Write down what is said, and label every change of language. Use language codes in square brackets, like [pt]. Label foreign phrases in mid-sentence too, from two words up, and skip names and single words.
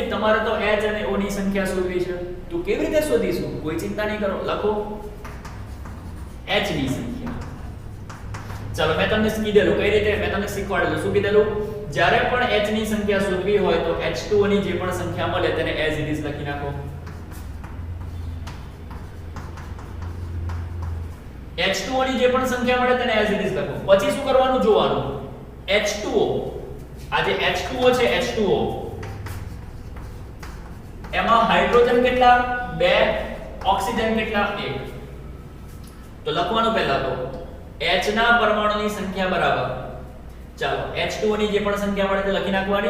[gu] તમારે તો H અને O ની સંખ્યા શોધવી છે. તો કેવી રીતે શોધીશું? કોઈ ચિંતા નહીં કરો. લખો H ની સંખ્યા. ચાલો મેં તમને કીધેલું કઈ રીતે, મેં તમને શીખવાડેલું. શું કીધેલું? જ્યારે પણ H ની સંખ્યા શોધવી હોય તો H2O ની જે પણ સંખ્યા મળે તેને [en] as it is [gu] લખી નાખો. H2O ની જે પણ સંખ્યા મળે તેને [en] as it is [gu] લખો. પછી શું કરવાનું જોવાનું? H2O આ જે H2O છે, H2O એમાં હાઇડ્રોજન કેટલા? 2. ઓક્સિજન કેટલા? 1. તો લખવાનું પહેલા તો H ના પરમાણુની સંખ્યા બરાબર, ચાલો H2O ની જે પણ સંખ્યા મળે તે લખી નાખવાની.